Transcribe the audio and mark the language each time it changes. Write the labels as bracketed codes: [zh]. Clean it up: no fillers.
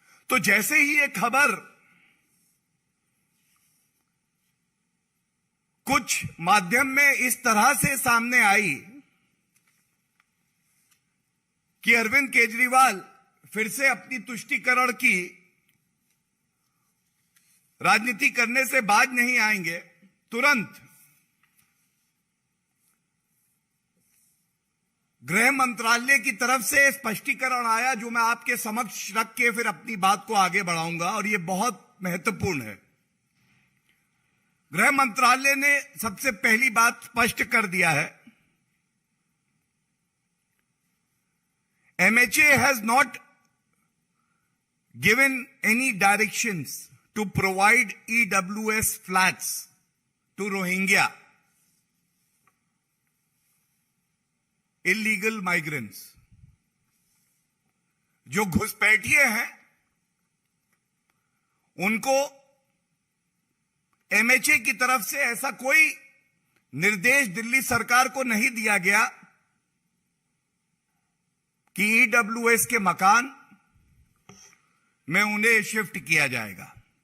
[hi] तो जैसे ही ये खबर कुछ माध्यम में इस तरह से सामने आई कि अरविंद केजरीवाल फिर से अपनी तुष्टीकरण की राजनीति करने से बाज नहीं आएंगे, तुरंत गृह मंत्रालय की तरफ से स्पष्टीकरण आया, जो मैं आपके समक्ष रख के फिर अपनी बात को आगे बढ़ाऊंगा, और यह बहुत महत्वपूर्ण है। गृह मंत्रालय ने सबसे पहली बात स्पष्ट कर दिया है, [en] MHA has not given any directions to provide EWS flats to Rohingya illegal migrants। [hi] जो घुसपैठिए हैं उनको MHA की तरफ से ऐसा कोई निर्देश दिल्ली सरकार को नहीं दिया गया कि EWS के मकान में उन्हें शिफ्ट किया जाएगा।